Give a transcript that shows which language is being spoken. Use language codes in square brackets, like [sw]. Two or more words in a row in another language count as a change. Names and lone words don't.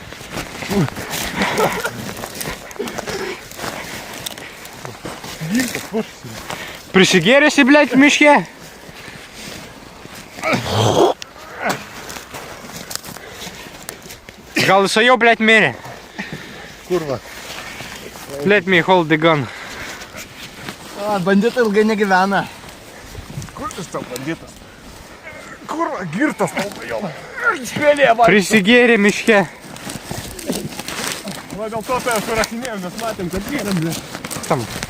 [lt] Prisigėrėsi, blėt, miške? Gal jisai jau, blėt, mirė? Kurva. [en] Let me hold the gun. [lt] Banditai ilgai negyvena. Kur jis tau banditas? Kurva, girtas tau bajola. Prisigėrė miške. Va dėl to tai surašinėjom, mes matėm, kad gėrėm, blė. Tam.